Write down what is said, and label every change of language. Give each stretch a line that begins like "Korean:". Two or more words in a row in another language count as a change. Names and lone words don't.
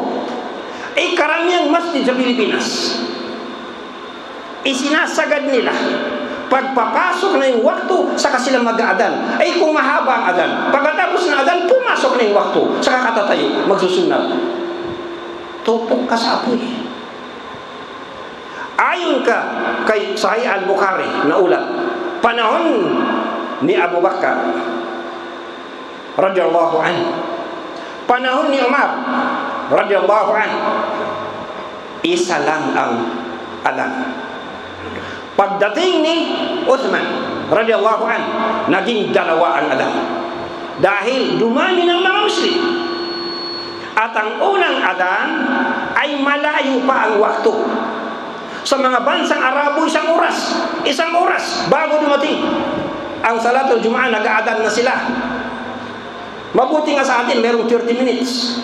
Filipino: Karamihang masjid sa Pilipinas, isinasagad nila pagpapasok na yung waktu, saka sila mag-aadan. Kung mahaba ang adan, pagkatapos ng adan, pumasok na yung waktu, saka katatayo, magsusunod. Tupok ka sa apoy. Ayon ka kay Sahih Al-Bukhari na ulat, panahon ni Abu Bakar
Arabic: رضي الله عنه,
Filipino: panahon ni Umar
Arabic: رضي الله عنه,
Filipino: isa lang ang adan. Pagdating ni Uthman
Arabic: رضي الله عنه,
Filipino: naging 2 ang adan. Dahil dumami ng mga Muslim. At ang unang adan ay malayo pa ang waktu. Sa mga bansang Arabo, 1 oras. 1 oras bago dumating. Ang Salatul Jumu'ah, nag-aadan na sila. Mabuti nga sa atin, merong 30 minutes.